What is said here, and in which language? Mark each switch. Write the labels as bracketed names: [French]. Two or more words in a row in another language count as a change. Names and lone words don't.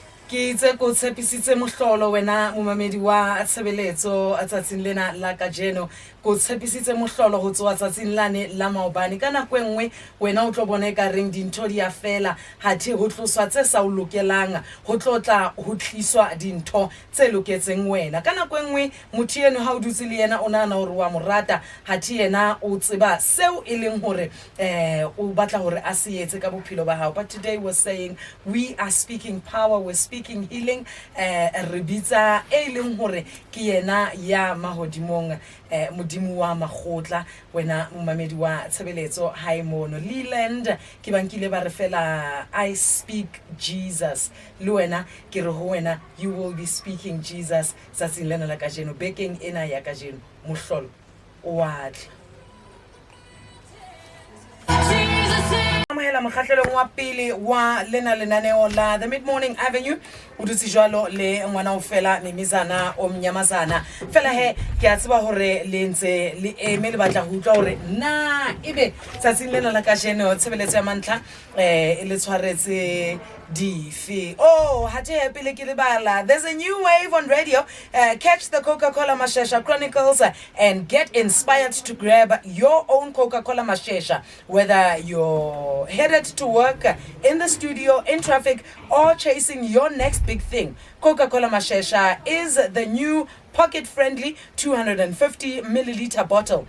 [Southern Sotho] Ke itse ko tshepisitse mohlolo wena momamedi wa tshebeletso a tsatsing lena la kajeno ko tshepisitse mohlolo ho tsoa tsatsing lane la maobane kana kwenngwe wena o tlo bona e ka reng dintho di a fela hathe ho tloswa tse sa o lokelang ho tlotla ho tliswa dintho tse loketseng wena kana kwenngwe motho eno ha o dutse le yena o nana hore wa morata hathe yena o tseba seo e leng hore o batla hore a se etse ka bophelo ba hao. [English] But today we're saying we are speaking power, we're speaking healing, [Southern Sotho] rebitsa e leng hore ke yena ya mahodimong modimo wa magotla wena momamedi wa tshebeletso hae mono Leland ke bankile ba re fela [English] I speak Jesus [Southern Sotho] le wena ke re ho wena [English] you will be speaking Jesus [Southern Sotho] tsatsing lena la kajeno bekeng ena ya kajeno mohlolo wa amahela mokgahlelong wa pele wa lena lenaneo la [English] The Mid Morning Avenue [Southern Sotho] o dutse jwalo le ngwana o fela Mimizana o mnyamazana fela he ke a tseba hore le ntse le eme le batla ho utlwa hore na ebe tsatsing lena la kajeno tshebeletso ya mantlha e le tshwaretse dife. Oh, hate pele ke le bala. [English] There's a new wave on radio. Catch the Coca-Cola Mashesha Chronicles and get inspired to grab your own Coca-Cola Mashesha. Whether you're headed to work, in the studio, in traffic, or chasing your next big thing, Coca-Cola Mashesha is the new pocket-friendly 250 milliliter bottle.